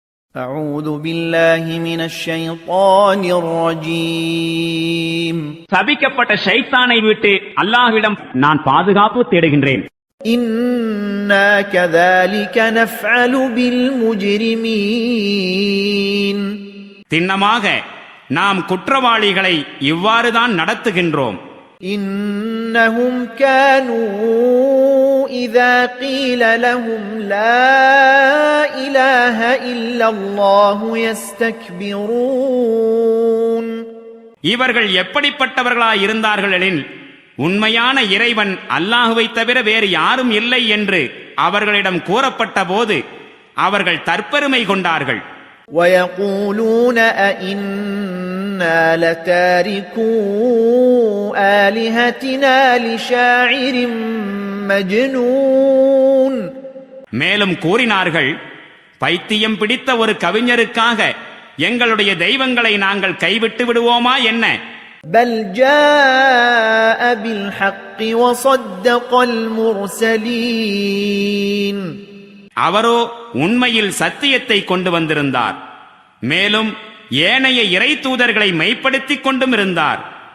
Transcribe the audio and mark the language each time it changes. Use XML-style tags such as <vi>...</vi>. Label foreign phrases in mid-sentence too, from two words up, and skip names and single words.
<ar>أعوذ بالله من الشيطان الرجيم</ar> <ta>சபிக்கப்பட்ட ஷைத்தானை விட்டு அல்லாஹ்விடம் நான் பாதுகாப்பு தேடுகின்றேன்.</ta> <ar>إنا كذلك نفعل بالمجرمين</ar> <ta>திண்ணமாக நாம் குற்றவாளிகளை இவ்வாறுதான் நடத்துகின்றோம்.</ta> <ar>إنهم كانوا إذا قيل لهم لا إله إلا الله يستكبرون</ar> <ta>இவர்கள் எப்படிப்பட்டவர்களாய் இருந்தார்கள் எனில், உண்மையான இறைவன் அல்லாஹுவை தவிர வேறு யாரும் இல்லை என்று அவர்களிடம் கூறப்பட்ட போது அவர்கள் தற்பெருமை கொண்டார்கள்.</ta> <ar>ويقولون أئنا لتاركو آلهتنا لشاعر مجنون</ar> <ta>மேலும் கூறினார்கள், பைத்தியம் பிடித்த ஒரு கவிஞருக்காக எங்களுடைய தெய்வங்களை நாங்கள் கைவிட்டு விடுவோமா என்ன?</ta> <ar>بل جاء بالحق وصدق المرسلين</ar> <ta>அவரோ உண்மையில் சத்தியத்தை கொண்டு வந்திருந்தார், மேலும் ஏனைய இறை தூதர்களை மெய்ப்படுத்திக் கொண்டும் இருந்தார்.</ta>